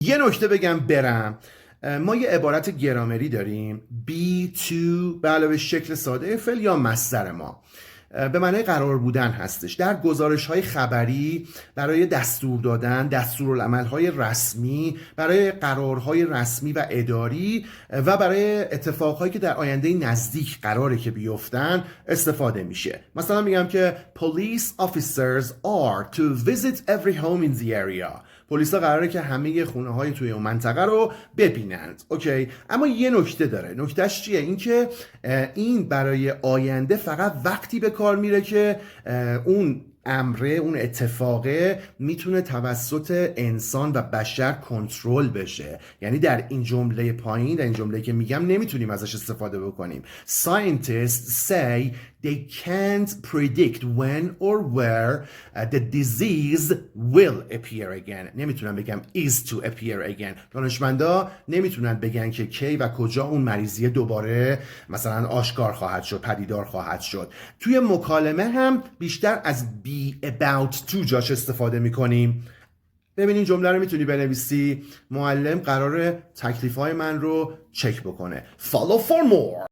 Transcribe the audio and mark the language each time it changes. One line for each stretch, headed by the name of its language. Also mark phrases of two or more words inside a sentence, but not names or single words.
Persian: یه نکته بگم برم. ما یه عبارت گرامری داریم
English: be to
Persian: به علاوه شکل ساده فعل یا مصدر ما به معنای قرار بودن هستش. در گزارش های خبری برای دستور دادن، دستورالعمل های رسمی، برای قرارهای رسمی و اداری و برای اتفاقهایی که در آینده نزدیک قراره که بیفتن استفاده میشه. مثلا میگم که
English: police officers are to visit every home in the area.
Persian: پلیسا قراره که همه خونه های توی اون منطقه رو ببینند. اوکی، اما یه نکته داره. نکتهش چیه؟ این که این برای آینده فقط وقتی به کار میره که اون امره، اون اتفاقه میتونه توسط انسان و بشر کنترل بشه. یعنی در این جمله پایین، در این جمله که میگم، نمیتونیم ازش استفاده بکنیم.
English: Scientists say they can't predict when or where the disease will appear again.
Persian: نمیتونن بگم
English: is to appear again.
Persian: دانشمندا نمیتونن بگن که کی و کجا اون مریضیه دوباره مثلا آشکار خواهد شد، پدیدار خواهد شد. توی مکالمه هم بیشتر از
English: be about to
Persian: جاش استفاده میکنیم. ببین این جمله رو میتونی بنویسی. معلم قراره تکلیف‌های من رو چک بکنه.
English: Follow for more.